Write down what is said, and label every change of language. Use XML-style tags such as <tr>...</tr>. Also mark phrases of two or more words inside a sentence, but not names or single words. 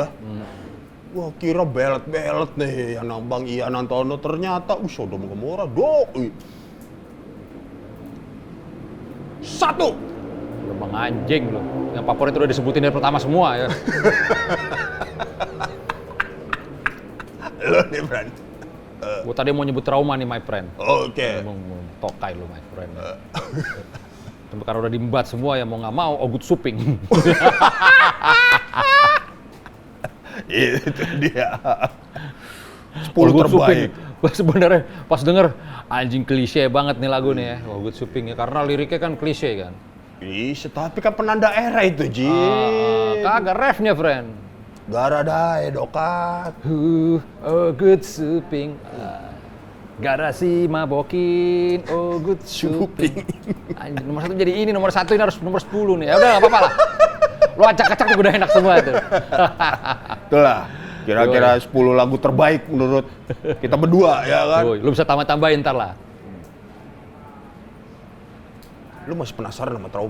<id>Gua kira belet-belet nih yang nambang Ian Antonov, ternyata Sodom Gomora doi. 1. Lu bang anjing lu. Yang favorit udah disebutin dari pertama semua ya. Lo nih, friend. Gue tadi mau nyebut trauma nih,</id> <en>my friend.</en> <id>Oke. Mau tokai lu,</id> <en>my friend.</en> <id>Tapi karena udah diembat semua ya mau nggak mau, Ogut Suping. Itu dia. 10 Ogut terbaik. Gue sebenarnya pas denger anjing klise banget nih lagu nih ya, Ogut Suping ya. Karena liriknya kan klise kan. Bisa, tapi kan penanda era itu, Ji. Kagak refnya, friend. Garadae dokat. Ogut Suping. Garasi mabokin, Ogut Suping. Anjing, nomor 1 jadi ini, nomor 1 ini harus nomor 10 nih. Ya udah, nggak apa-apa lah. Lu acak-acak juga udah enak semua tuh. Itulah, kira-kira 10 lagu terbaik menurut kita berdua, ya kan? Woy, lu bisa tambah-tambahin ntar lah. Lu masih penasaran sama trauma?</id>